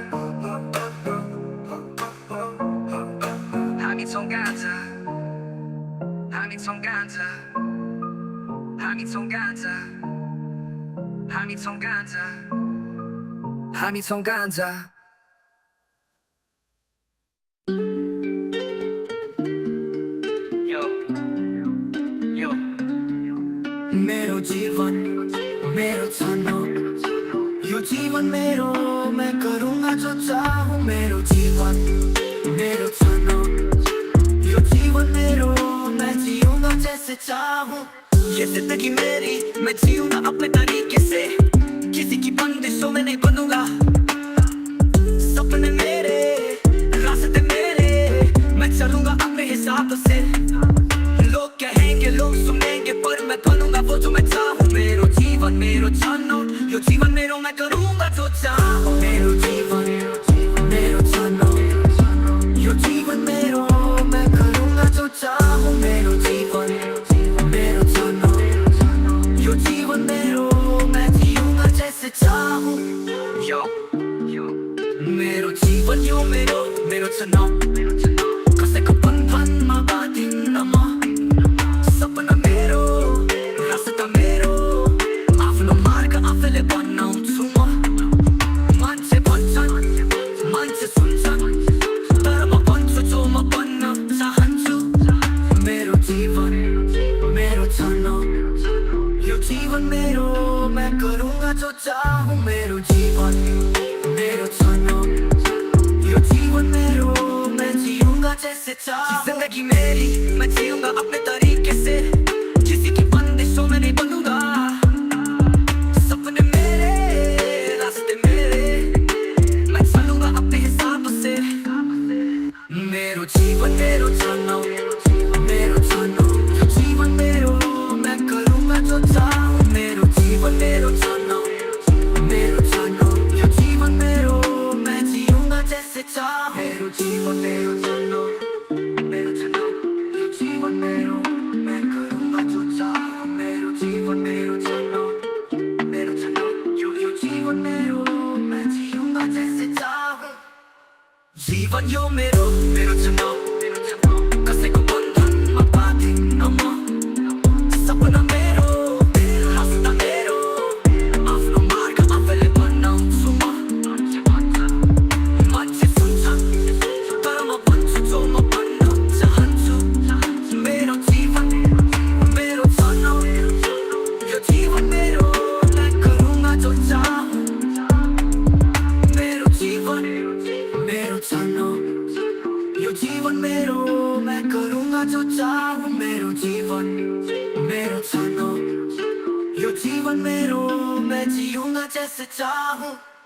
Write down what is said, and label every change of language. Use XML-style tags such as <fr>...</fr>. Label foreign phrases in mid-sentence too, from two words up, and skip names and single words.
<ne>हामी छौँ गाँजा हामी छौँ गाँजा हामी छौँ गाँजा हामी छौँ गाँजा हामी छौँ गाँजा मेरो जीवन मेरो छनौट यो जीवन मेरो</ne> <hi>मैं करूँगा जो चाहूँ</hi> <ne>मेरो जीवन मेरो छनौट यो जीवन मेरो</ne> <hi>मैं जीऊँगा जैसे चाहूँ ये जिंदगी मेरी मैं जीऊँगा अपने तरीके से किसी की बंदिशों में नहीं बनूंगा सपने मेरे रास्ते मेरे मैं चलूँगा अपने हिसाब से लोग कहेंगे लोग सुनेंगे पर मैं बनूंगा वो जो मैं चाहूँ</hi> <ne>मेरो जीवन मेरो छनौट यो जीवन मेरो</ne> <hi>मैं करूँगा जो चाहूँ</hi> <ne>मेरो जीवन मेरो छनौट यो जीवन मेरो</ne> <hi>मैं करूँगा जो चाहूँ</hi> <ne>मेरो जीवन मेरो छनौट यो जीवन मेरो</ne> <hi>मैं जीऊँगा जैसे चाहूँ</hi> <ne>यो मेरो जीवन यो मेरो छनौट कसैको बन्धनमा बाँधिन्न म सपना मेरो रास्ता मेरो आफ्नो मार्ग आफैले बनाउँछु म मान्छे भन्छन् मान्छे सुन्छन् तर म भन्छु जो म बन्न चाहन्छु मेरो जीवन मेरो छनौट यो जीवन मेरो</ne> <hi>मैं करूँगा जो चाहूँ</hi> <ne>मेरो जीवन मेरो छनौट यो जीवन मेरो</ne> <hi>मैं जीऊँगा जैसे चाहूँ जिंदगी मेरी मैं जीऊँगा अपने तरीके से किसी की बंदिशों में नहीं बनूंगा सपने मेरे रास्ते मेरे मैं चलूंगा अपने हिसाब से</hi> <ne>मेरो जीवन मेरो छनौट मेरो छनौट यो जीवन मेरो</ne> <hi>मैं करूँगा जो चाहूँ</hi> <ne>मेरो जीवन मेरो छनौट यो जीवन मेरो</ne> <hi>मैं जीऊँगा जैसे चाहूँ</hi> <ne>मेरो जीवन मेरो छनौट यो जीवन मेरो</ne> <hi>मैं करूँगा जो चाहूँ</hi> <ne>मेरो जीवन मेरो छनौट यो जीवन मेरो</ne> <hi>मैं जीऊँगा जैसे चाहूँ</hi> <ne>जीवन यो मेरो छनौट कसैको बन्धनमा बाँधिन्न म सपना मेरो रास्ता मेरो आफ्नो मार्ग आफैले बनाउँछु म मान्छे सुन्छन् तर म भन्छु जो म भन्न चाहन्छु मेरो जीवन मेरो छनौट यो जीवन मेरो</ne> <hi>मैं करूँगा जो चाहूँ</hi> <ne>मेरो जीवन मेरो छनौट यो जीवन मेरो</ne> <hi>मैं करूँगा जो चाहूँ</hi> <ne>मेरो जीवन मेरो छनौट यो जीवन मेरो</ne> <hi>मैं जीऊँगा जैसे चाहूँ</hi>